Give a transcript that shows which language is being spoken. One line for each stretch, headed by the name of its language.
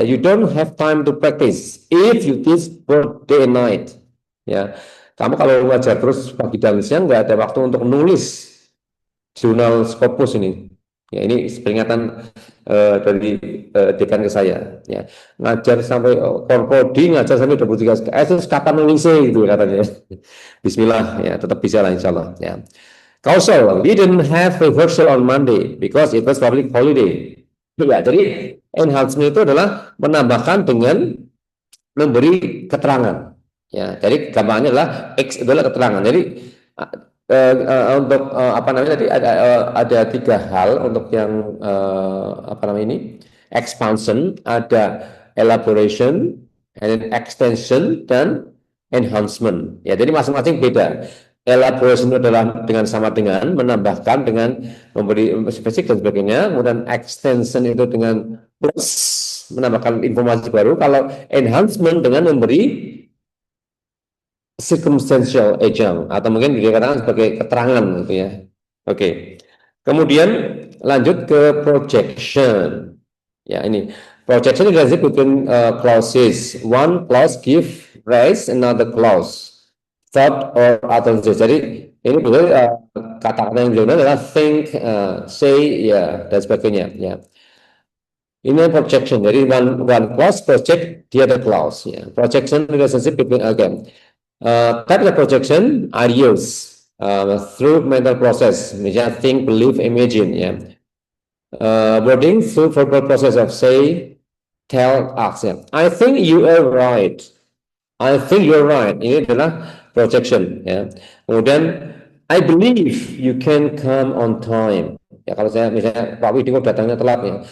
English: You don't have time to practice if you teach both day and night.
Indonesian: Ya, kamu kalau belajar terus pagi dan siang nggak ada waktu untuk nulis jurnal Scopus ini. Ya, ini peringatan dari dekan ke saya. Ya, ngajar sampai korpodi, ngajar sampai 23 terus kapan nulisnya gitu katanya. Bismillah ya, tetap bisa lah insya Allah. Ya.
English: Causal, we didn't have rehearsal on Monday because it was public holiday.
Indonesian: Ya, jadi enhancement itu adalah menambahkan dengan memberi keterangan. Ya, jadi gambarnya adalah X adalah keterangan. Jadi untuk apa namanya tadi ada 3 hal untuk yang apa namanya ini expansion, ada elaboration, and extension dan enhancement. Ya, jadi masing-masing beda. Elaboration adalah dengan sama dengan menambahkan dengan memberi spesifik dan sebagainya. Kemudian extension itu dengan plus menambahkan informasi baru. Kalau enhancement dengan memberi circumstantial agent atau mungkin dikatakan sebagai keterangan gitu ya. Oke. Kemudian lanjut ke projection. Ya, ini
English: projection is relationship between clauses. One clause give rise another clause. Thought or utterances.
Indonesian: Jadi ini betul kata-kata yang digunakan adalah think, say, ya dan sebagainya.
English: Ya.
Indonesian: Ini projection. Jadi
English: one clause project the other clause. Ya. Projection relationship between again. Type of projection are used through mental process, misalnya think, believe, imagine, ya. Wording through verbal process of say, tell, ask. Ya. I think you are right. I think you're right.
Indonesian: Ini adalah projection. Ya.
English: Kemudian, I believe you can come on time.
Indonesian: Ya, kalau saya misalnya Pak Widi kok datangnya telat ya.